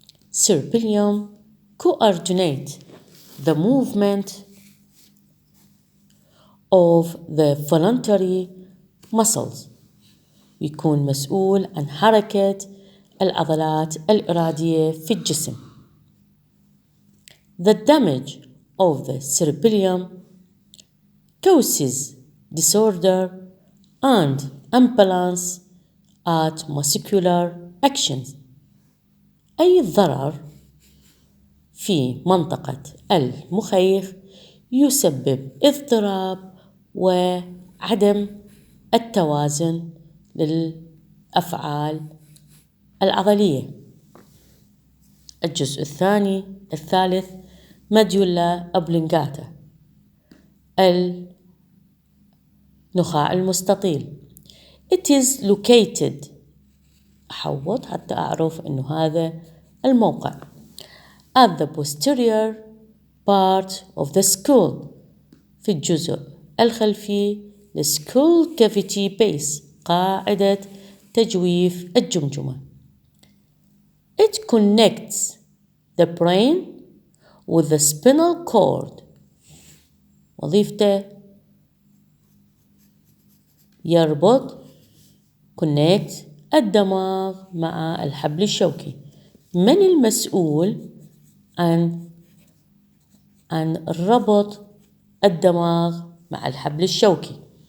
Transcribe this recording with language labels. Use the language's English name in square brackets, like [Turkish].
[English] Cerebellum coordinate the movement of the voluntary muscles. [Arabic] يكون مسؤول عن حركة العضلات الإرادية في الجسم. [English] The damage of the cerebellum causes disorder and imbalance at muscular actions. [Arabic] أي ضرر في منطقة المخيخ يسبب اضطراب وعدم التوازن للأفعال العضلية. الجزء الثالث ميدولا أوبلونجاتا النخاع المستطيل. [English] It is located [Arabic] أحوط حتى أعرف إنه هذا الموقع [English] at the posterior part of the skull [Arabic] في الجزء الخلفي [English] skull cavity base [Arabic] قاعدة تجويف الجمجمة. [English] It connects the brain with the spinal cord. [Arabic] وظيفته يربط connect الدماغ مع الحبل الشوكي. من المسؤول عن ربط الدماغ مع الحبل الشوكي؟